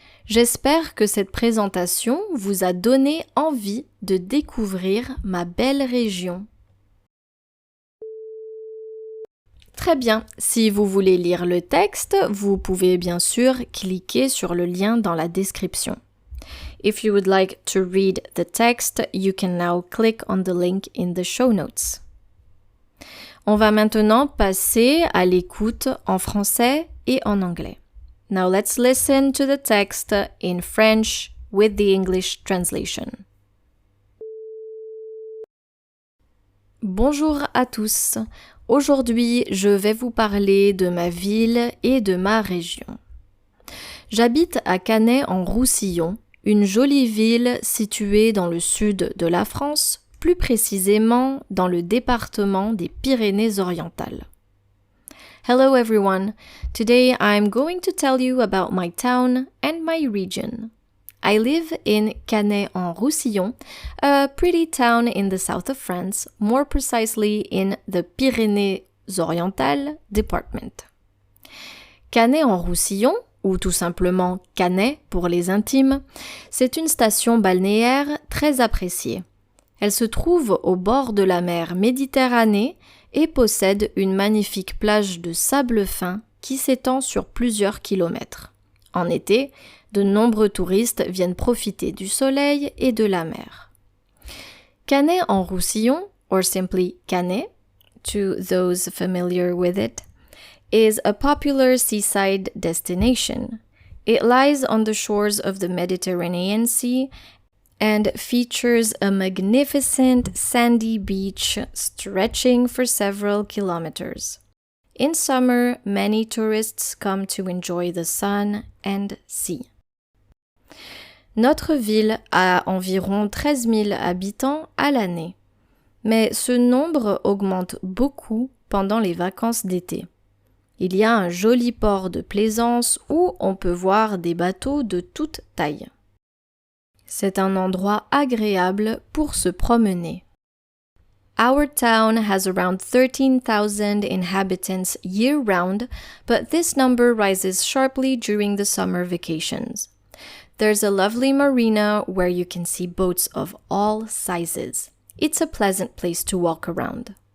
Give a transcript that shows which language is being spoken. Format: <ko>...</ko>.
<fr>J'espère que cette présentation vous a donné envie de découvrir ma belle région. Très bien, si vous voulez lire le texte, vous pouvez bien sûr cliquer sur le lien dans la description.</fr> <en>If you would like to read the text, you can now click on the link in the show notes.</en> <fr>On va maintenant passer à l'écoute en français et en anglais.</fr> <en>Now let's listen to the text in French with the English translation.</en> <fr>Bonjour à tous. Aujourd'hui, je vais vous parler de ma ville et de ma région. J'habite à Canet-en-Roussillon, une jolie ville située dans le sud de la France, plus précisément dans le département des Pyrénées-Orientales.</fr> <en>Hello everyone. Today I'm going to tell you about my town and my region. I live in Canet-en-Roussillon, a pretty town in the south of France, more precisely in the Pyrénées-Orientales department.</en> <fr>Canet-en-Roussillon, ou tout simplement Canet pour les intimes, c'est une station balnéaire très appréciée. Elle se trouve au bord de la mer Méditerranée et possède une magnifique plage de sable fin qui s'étend sur plusieurs kilomètres. En été, de nombreux touristes viennent profiter du soleil et de la mer.</fr> <en>Canet-en-Roussillon, or simply Canet, to those familiar with it, is a popular seaside destination. It lies on the shores of the Mediterranean Sea and features a magnificent sandy beach stretching for several kilometers. In summer, many tourists come to enjoy the sun and sea.</en> <fr>Notre ville a environ 13 000 habitants à l'année, mais ce nombre augmente beaucoup pendant les vacances d'été. Il y a un joli port de plaisance où on peut voir des bateaux de toute taille. C'est un endroit agréable pour se promener.</fr> <en>Our town has around 13,000 inhabitants year-round, but this number rises sharply during the summer vacations. There's a lovely marina where you can see boats of all sizes. It's a pleasant place to walk around.</en>